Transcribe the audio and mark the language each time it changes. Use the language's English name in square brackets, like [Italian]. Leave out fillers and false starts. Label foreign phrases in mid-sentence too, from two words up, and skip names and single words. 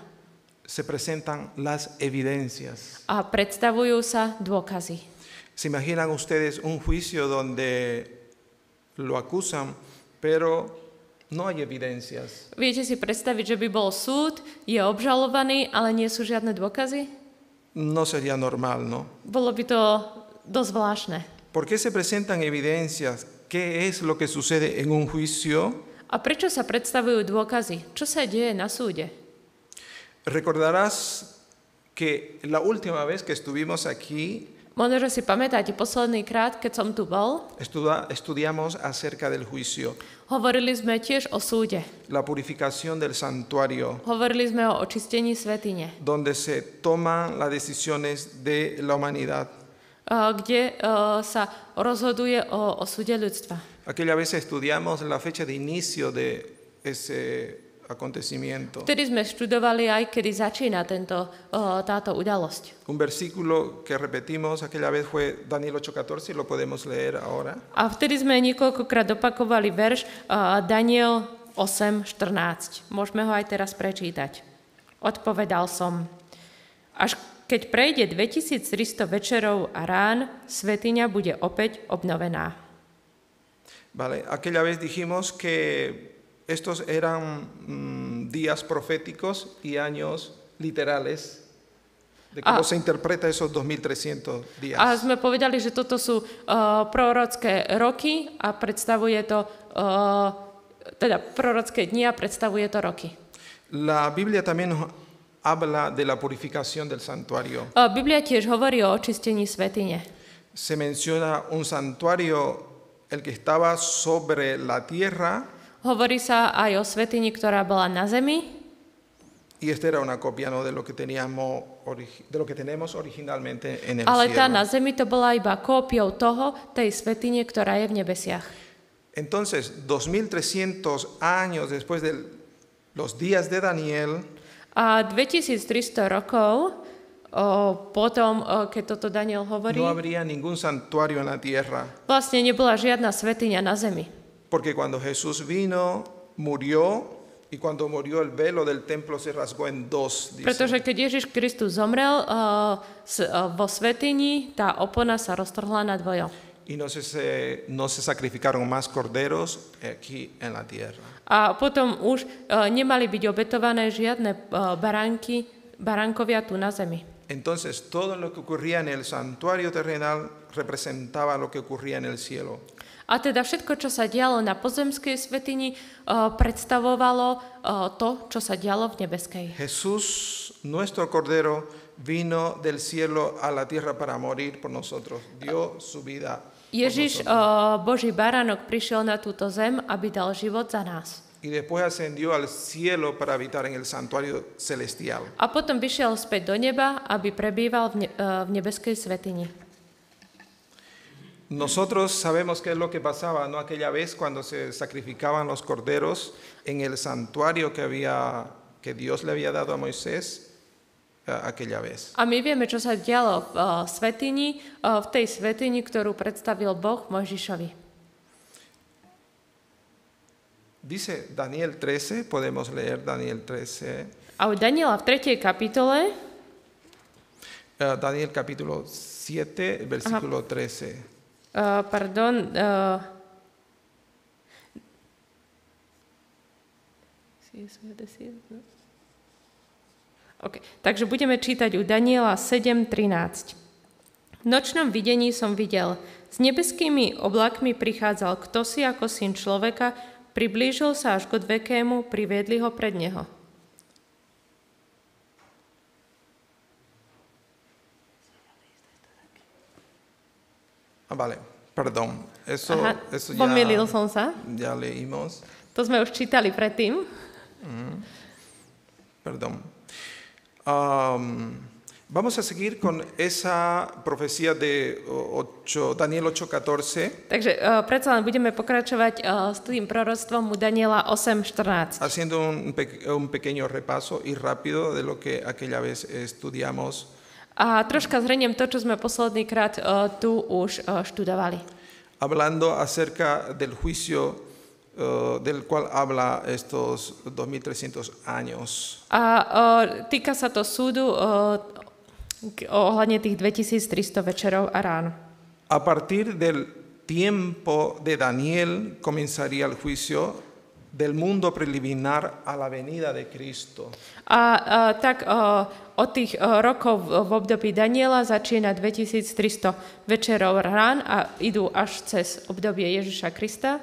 [Spanish] se presentan las evidencias. [Slovak] A predstavujú sa dôkazy. [Spanish] ¿Se imaginan ustedes un juicio donde lo acusan, pero no hay evidencias? [Slovak] Viete si predstaviť, že by bol súd, je obžalovaný, ale nie sú žiadne dôkazy? [Spanish] No sería normal, ¿no? [Slovak] Bolo by to dosť zvláštne. [Spanish] ¿Por qué se presentan evidencias? ¿Qué es lo que sucede en un juicio? [Slovak] A prečo sa predstavujú dôkazy? Čo sa deje na súde? [Spanish] Recordarás que la última vez que estuvimos aquí, [Slovak] Možno, že si pamätáte posledný krát, keď som tu bol, [Spanish] estudiamos acerca del juicio, [Slovak] hovorili sme tiež o súde. [Spanish] la purificación del santuario, [Slovak] Hovorili sme o očistení svätyne, [Spanish] donde se toman las decisiones de la humanidad. [Slovak] kde sa rozhoduje o súde ľudstva. [Spanish] Aquella vez estudiamos la fecha de inicio de ese acontecimiento. [Slovak] Vtedy sme študovali aj, kedy začína táto udalosť. [Spanish] Un versículo que repetimos aquella vez fue Daniel 8:14, lo podemos leer ahora. [Slovak] A vtedy sme niekoľkokrát opakovali verš Daniel 8:14. Môžeme ho aj teraz prečítať. Odpovedal som, až keď prejde 2300 večerov a rán, svätyňa bude opäť obnovená. [Spanish] Vale, aquella vez dijimos que estos eran días proféticos y años literales de cómo se interpreta esos 2300 días. [Slovak] A sme povedali, že toto sú prorocké roky a predstavuje to, teda prorocké dni a predstavuje to roky. [Spanish] La Biblia también nos habla de la purificación del santuario. [Slovak] Biblia tiež hovorí o očistení svätyne. [Spanish] Se menciona un santuario, el que estaba sobre la tierra, [Slovak] Hovorí sa aj o svätyni, ktorá bola na zemi. [Spanish] y esta era una copia, ¿no?, de lo que tenemos originalmente en el [Slovak] Ale tá [Spanish] cielo. [Slovak] na zemi to bola iba kópiou tej svätyne, ktorá je v nebesiach. [Spanish] Entonces, 2300 años después de los días de Daniel, [Slovak] A 2300 rokov potom, keď toto Daniel hovorí, [Spanish] no habría ningún santuario en la tierra. [Slovak] vlastne nebola žiadna svätyňa na zemi. [Spanish] Porque cuando Jesús vino, murió, y cuando murió el velo del templo se rasgó en dos. Dice. [Slovak] Pretože keď Ježiš Kristus zomrel vo svätyni, tá opona sa roztrhla na dvojo. [Spanish] Y no se sacrificaron más corderos aquí en la tierra. [Slovak] A potom už nemali byť obetované žiadne baránkovia tu na zemi. [Spanish] Entonces, todo lo que ocurría en el santuario terrenal representaba lo que ocurría en el cielo. [Slovak] A teda všetko, čo sa dialo na pozemskej svätyni, predstavovalo to, čo sa dialo v nebeskej. [Spanish] Jesús, nuestro cordero, vino del cielo a la tierra para morir por nosotros. Dio su vida. [Slovak] Ježiš, Boží baránok, prišiel na túto zem, aby dal život za nás. [Spanish] Y después ascendió al cielo para habitar en el santuario celestial. [Slovak] A potom vyšiel späť do neba, aby prebýval v nebeskej svätyni. [Spanish] Nosotros sabemos qué es lo que pasaba, ¿no? Aquella vez cuando se sacrificaban los corderos en el santuario que Dios le había dado a Moisés aquella vez. [Slovak] A my vieme, čo sa dialo v svätyni, v tej svätyni, ktorú predstavil Boh Mojžišovi. [Spanish] Dice Daniel 13, podemos leer Daniel 13. [Slovak] A u Daniela v 3. kapitole, [Spanish] Daniel capítulo 7, versículo 13. Okay. [Slovak] Takže budeme čítať u Daniela 7.13. V nočnom videní som videl, s nebeskými oblakmi prichádzal ktosi ako syn človeka, priblížil sa až k odvekému, priviedli ho pred neho. [Spanish] Vale, perdón. Eso [Slovak] pomýlil som sa. [Spanish] Ya leímos. [Slovak] To sme už čítali predtým. [Spanish] Perdón. Vamos a seguir con esa profecía de Daniel 8:14. [Slovak] Takže predsa len budeme pokračovať s tým proroctvom u Daniela 8:14. [Spanish] Haciendo un pequeño repaso y rápido de lo que aquella vez estudiamos. [Slovak] A troška zhrniem to, čo sme posledný krát tu už študovali. [Spanish] Hablando acerca del juicio del cual habla estos 2300 años. [Slovak] A týka sa to súdu ohľadne tých 2300 večerov a rán. [Spanish] A partir del tiempo de Daniel comenzaría el juicio del mundo preliminar a la venida de Cristo. [Slovak] A tak od tých rokov v období Daniela začína 2300 večerov rán a idú až cez obdobie Ježiša Krista.